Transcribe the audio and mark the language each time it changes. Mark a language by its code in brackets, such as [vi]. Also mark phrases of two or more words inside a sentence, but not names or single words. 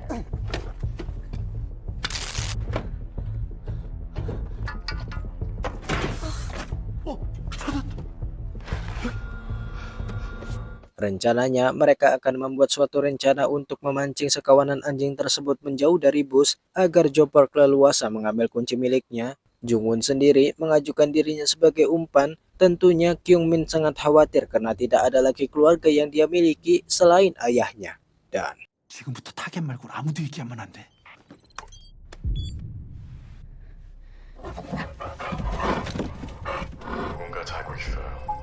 [id] Rencananya mereka akan membuat suatu rencana untuk memancing sekawanan anjing tersebut menjauh dari bus agar Jopak leluasa mengambil kunci miliknya. Jungwon sendiri mengajukan dirinya sebagai umpan. Tentunya Kyungmin sangat khawatir karena tidak ada lagi keluarga yang dia miliki selain ayahnya. Dan [ko] 지금부터 타겟 말고 아무도 얘기하면 안 돼. 뭔가 자고 있어요.